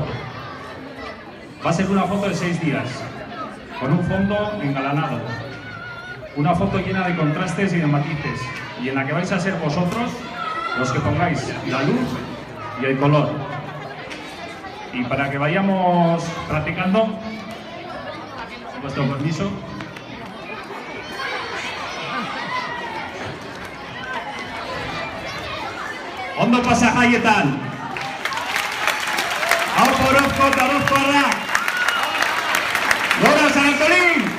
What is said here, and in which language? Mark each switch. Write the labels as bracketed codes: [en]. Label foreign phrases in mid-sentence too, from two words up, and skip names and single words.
[es] Va a ser una foto de 6 días, con un fondo engalanado. Una foto llena de contrastes y de matices, y en la que vais a ser vosotros los que pongáis la luz y el color. Y para que vayamos practicando, con vuestro permiso. [eu] Ondo pasa jaietan. Hau Orozko eta Orozkoarrak. Gora San Antolín!